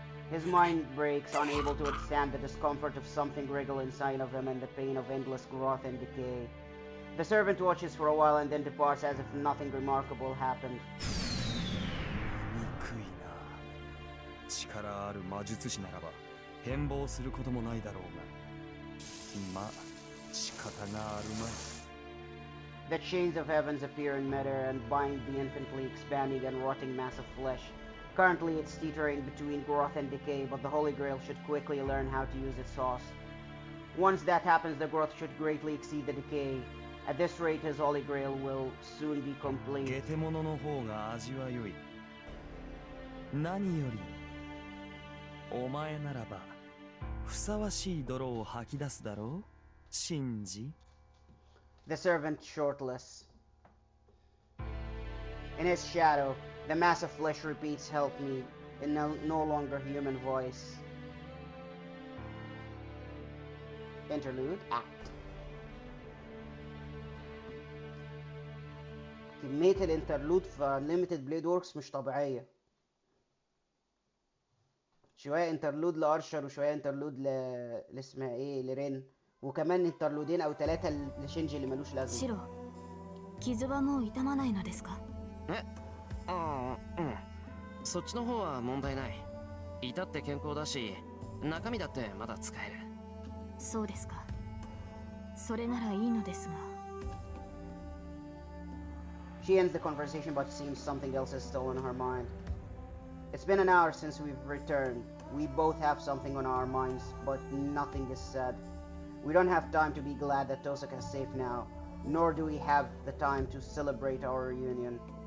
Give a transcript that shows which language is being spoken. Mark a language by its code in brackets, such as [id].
[en] His mind breaks, unable to withstand the discomfort of something wriggle inside of him and the pain of endless growth and decay. The servant watches for a while and then departs as if nothing remarkable happened. [ja] 憎いな。力ある魔術師ならば変貌することもないだろうが。まあ、仕方があるまい。 [en] The chains of heavens appear in midair and bind the infinitely expanding and rotting mass of flesh, Currently it's teetering between growth and decay, but the Holy Grail should quickly learn how to use its sauce. Once that happens, the growth should greatly exceed the decay. At this rate, his Holy Grail will soon be complete. [ja] ゲテモノの方が味は良い。何よりお前ならばふさわしい泥を吐き出すだろう、シンジ。 [en] The servant shortless. In his shadow, the mass of flesh repeats, "Help me," in no longer human voice. Interlude Act. [ar] كمية الانترلود في Unlimited Blade Works مش طبيعية. شوية انترلود لأرشر وشوية انترلود اسمها ايه لرين، وكمان انترلودين او 3 لشينجي اللي ملوش لازمة. [ja] シロ、傷はもう痛まないのですか？ああ、うん。そっちの方は問題ない。至って健康だし、中身だってまだ使える。そうですか。それならいいのですが。 [en] She ends the conversation, but seems something else is still on her mind. It's been an hour since we've returned. We both have something on our minds, but nothing is said. We don't have time to be glad that Tosaka is safe now, nor do we have the time to celebrate our reunion.